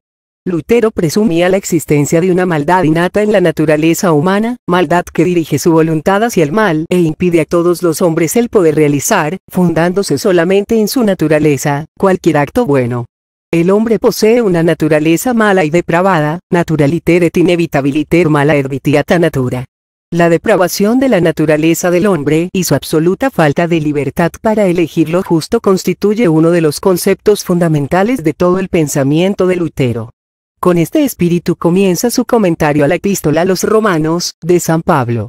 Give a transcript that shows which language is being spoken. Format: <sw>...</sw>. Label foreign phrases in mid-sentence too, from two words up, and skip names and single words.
<es>Lutero presumía la existencia de una maldad innata en la naturaleza humana, maldad que dirige su voluntad hacia el mal e impide a todos los hombres el poder realizar, fundándose solamente en su naturaleza, cualquier acto bueno. El hombre posee una naturaleza mala y depravada,</es> <la>naturaliter et inevitabiliter mala ervitiata natura.</la> <es>La depravación de la naturaleza del hombre y su absoluta falta de libertad para elegir lo justo constituye uno de los conceptos fundamentales de todo el pensamiento de Lutero. Con este espíritu comienza su comentario a la epístola a los Romanos, de San Pablo.</es>